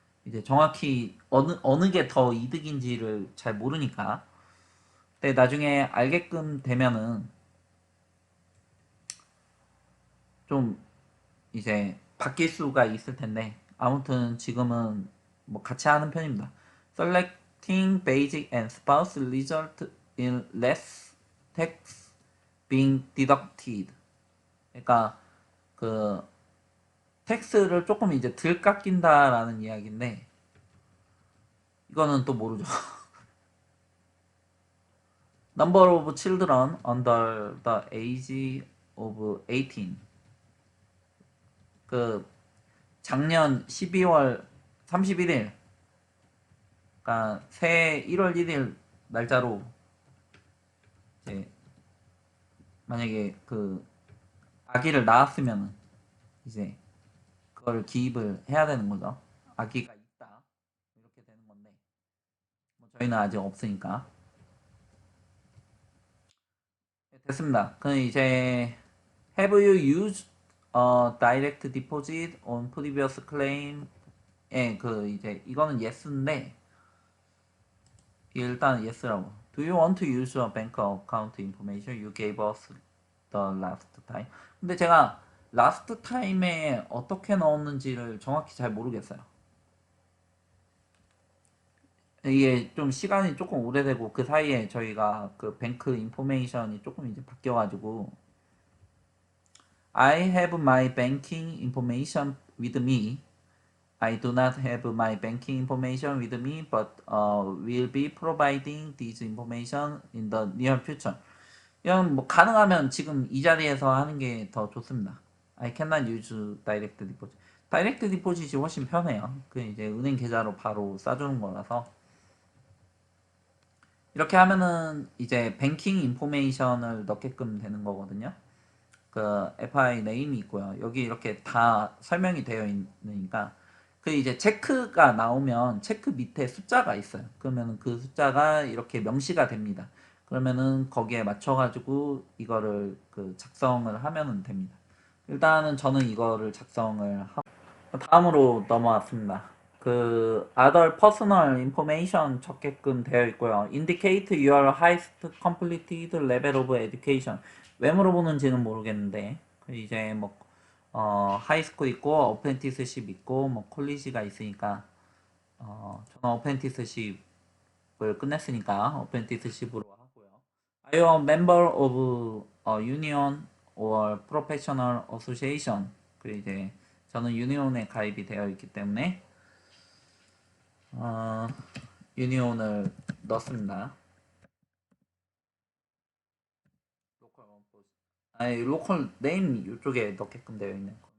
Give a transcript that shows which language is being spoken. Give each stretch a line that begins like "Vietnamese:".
Korean: 이제 정확히 어느 게 더 이득인지를 잘 모르니까. 근데 나중에 알게끔 되면은 좀 이제 바뀔 수가 있을 텐데 아무튼 지금은 뭐 같이 하는 편입니다.
English: Selecting basic and spouse result in less tax being deducted.
Korean: 그러니까 그 텍스를 조금 이제 덜 깎인다라는 이야기인데 이거는 또 모르죠.
English: Number of children under the age of 18.
Korean: 그 작년 12월 31일 그러니까 새해 1월 1일 날짜로 이제 만약에 그 아기를 낳았으면 이제 그걸 기입을 해야 되는 거죠. 아기가 있다 이렇게 되는 건데 뭐 저희는 아직 없으니까. 네, 됐습니다. 그럼 이제
English: Have you used a direct deposit on previous claim?
Korean: 예, 그 이제 이거는 yes인데 일단 yes라고.
English: Do you want to use a bank account information you gave us the last time?
Korean: 근데 제가 last time에 어떻게 넣었는지를 정확히 잘 모르겠어요. 이게 좀 시간이 조금 오래되고 그 사이에 저희가 그 뱅크 인포메이션이 조금 이제 바뀌어가지고
English: I have my banking information with me. I do not have my banking information with me, but will be providing this information in the near future.
Korean: 이건 뭐 가능하면 지금 이 자리에서 하는 게 더 좋습니다.
English: I cannot use direct deposit.
Korean: 다이렉트 디포짓이 훨씬 편해요. 그 이제 은행 계좌로 바로 싸주는 거라서. 이렇게 하면은 이제 뱅킹 인포메이션을 넣게끔 되는 거거든요. 그 FI 네임이 있고요. 여기 이렇게 다 설명이 되어 있으니까 그 이제 체크가 나오면 체크 밑에 숫자가 있어요. 그러면 그 숫자가 이렇게 명시가 됩니다. 그러면은 거기에 맞춰가지고 이거를 그 작성을 하면 됩니다. 일단은 저는 이거를 작성을 하고 다음으로 넘어왔습니다. 그
English: other personal information
Korean: 적게끔 되어 있고요.
English: indicate your highest completed level of education.
Korean: 왜 물어보는지는 모르겠는데 그 이제 뭐 하이스쿨 있고 어프렌티스십 있고 뭐 콜리지가 있으니까 저는 어프렌티스십을 끝냈으니까 어프렌티스십으로 하고요.
English: Are you a member of a union or professional association?
Korean: 그 이제 저는 유니온에 가입이 되어 있기 때문에 어, 유니온을 넣습니다. 로컬 원포스. 아니 로컬 네임 이쪽에 넣게끔 되어 있는 거.